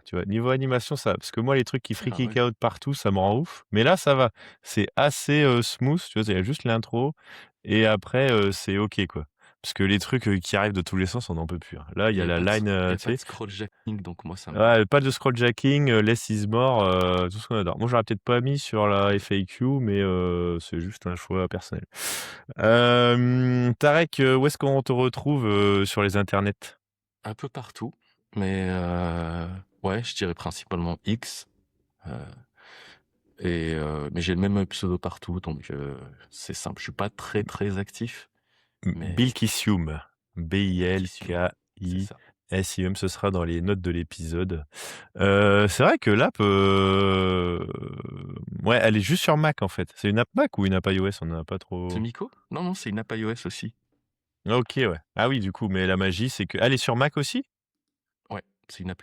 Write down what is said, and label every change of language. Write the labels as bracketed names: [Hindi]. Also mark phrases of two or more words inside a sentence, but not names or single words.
[French] Tu vois, niveau animation, ça va. Parce que moi, les trucs qui Ah freak ouais. out partout, ça me rend ouf. Mais là, ça va. C'est assez smooth. Tu vois, il y a juste l'intro. Et après, c'est OK, quoi. Parce que les trucs qui arrivent de tous les sens, on n'en peut plus. Hein. Là, il y Il a n'y a la pas de, line, il y a tu pas de sais. [English] scroll jacking, [French] donc moi ça me va. Ouais, pas de scrolljacking, [English] less is more, [French] tout ce qu'on adore. Moi, j'aurais peut-être pas mis sur la FAQ, mais c'est juste un choix personnel. Tarek, où est-ce qu'on te retrouve sur les internets? Un peu partout, mais ouais, je dirais principalement X. Mais j'ai le même pseudo partout, donc c'est simple. Je suis pas très très actif, mais Bilkisium. Bilkisium, c'est ça. B-I-L-K-I-S-I-U-M, ce sera dans les notes de l'épisode. C'est vrai que l'app, ouais, elle est juste sur Mac en fait. C'est une app Mac ou une app iOS? On n'en a pas trop. C'est Miko? Non, non, c'est une app iOS aussi. Ok, ouais. Ah oui, du coup, mais la magie, c'est que. Elle est sur Mac aussi? Ouais, c'est une app